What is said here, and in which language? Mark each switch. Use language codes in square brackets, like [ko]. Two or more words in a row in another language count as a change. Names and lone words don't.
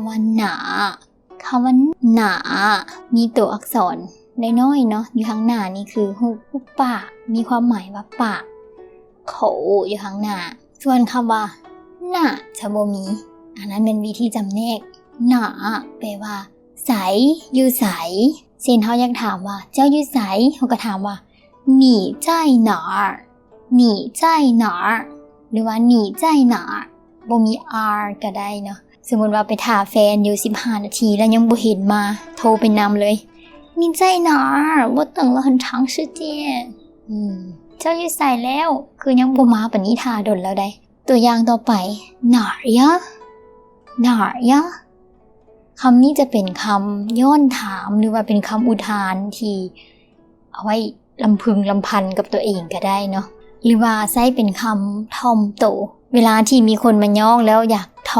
[tts] ว่าหนาคำว่าหนามีตัวอักษรน้อยๆเนาะอยู่ข้างหน้านี่คือหุบปากมีความ หมายว่าปากเขาอยู่ข้างหน้าส่วนคำว่าหนาจะบ่มีอันนั้นเป็นวิธีจำแนกหนาแปลว่าใสอยู่ใสเช่นเขาอยากถามว่าเจ้าอยู่ใสเขาก็ถามว่า [zh] 你在哪儿 [tts] หรือว่า [zh] 你在哪儿 [tts] บ่มี r ก็ได้เนาะสมมุติว่าไปท่าแฟ นอยู่15นาทีแล้วยังบ่เห็นมาโทรไปนำเลย [zh] 你在哪儿我等了很长时间 [tts] เจ้าอยู่ใส่แล้วคือยังบ่มาปานนี้ท่าดนแล้วได้ตัวอย่างต่อไป [zh] 哪儿呀 [tts] คำนี้จะเป็นคำย้อนถามหรือว่าเป็นคำอุทานที่เอาไว้ลำพึงลำพันกับตัวเองก็ได้เนาะหรือว่าใช้เป็นคำถ่อมโตเวลาที่มีคนมาย่องแล้วอยากถ่อ